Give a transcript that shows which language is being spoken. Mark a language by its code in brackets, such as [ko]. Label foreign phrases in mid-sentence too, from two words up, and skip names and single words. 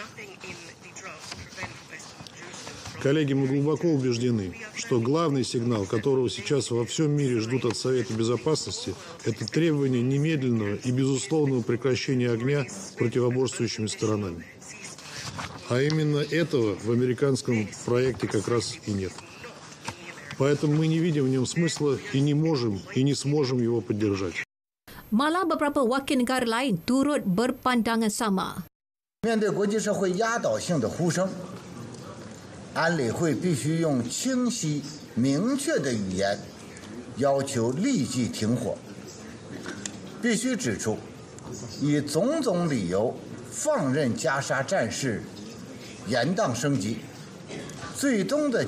[ru] Коллеги, мы глубоко убеждены, что главный сигнал, которого сейчас во всем мире ждут от Совета Безопасности, это требование немедленного и безусловного прекращения огня противоборствующими сторонами. А именно этого в американском проекте как раз и нет. Поэтому мы не видим в нем смысла и не можем, и не сможем его поддержать. [ms] Malah beberapa wakil negara lain turut berpandangan sama. [zh] 面对国际社会压倒性的呼声，安理会必须用清晰、明确的语言要求立即停火，必须指出，以种种理由放任加沙战事延宕升级，最终的